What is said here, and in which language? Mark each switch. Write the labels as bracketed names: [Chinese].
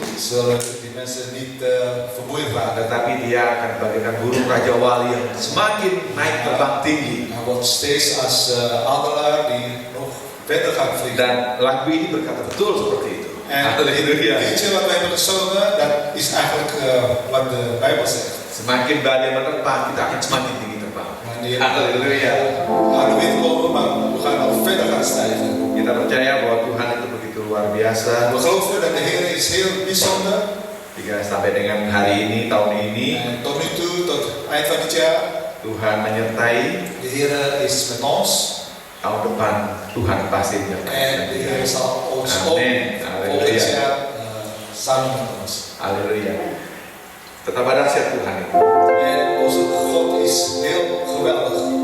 [Dutch] Zodat die mensen niet vermoeid raken. [Indonesian] tetapi dia akan bagaikan burung Raja Wali yang semakin naik terbang tinggi. [Dutch] Hij wordt steeds als adelaar die nog verder gaat vliegen. [Indonesian] Dan lagu ini berkata betul seperti itu. [Dutch] En [Indonesian] Haleluya. [Dutch] het liedje wat wij hebben gezongen, dat is eigenlijk wat de Bijbel zegt. [Indonesian] Semakin badai menerpa, kita akan semakin tinggi terbang. [Dutch] Wanneer [Indonesian] Haleluya. [Dutch] aan de wind komen, maar we gaan nog verder gaan stijgen. [Indonesian] Kita percaya bahwa Tuhan itu begitu luar biasa. [Dutch] We geloven dat de Heer is heel bijzonder. [Indonesian] Jika sampai dengan hari ini, tahun ini, [Dutch] En tot nu toe, tot eind van dit jaar, [Indonesian] Tuhan menyertai. [Dutch] de Heer is met ons. [Indonesian] Tahun depan Tuhan pasti menyertai. [Dutch] En de Heer zal ons ook [Indonesian] Amin. Haleluya. [Dutch] jaar samen met ons. [Indonesian] Haleluya. Tetap ada dahsyat Tuhan itu. [Dutch] En onze God is heel geweldig.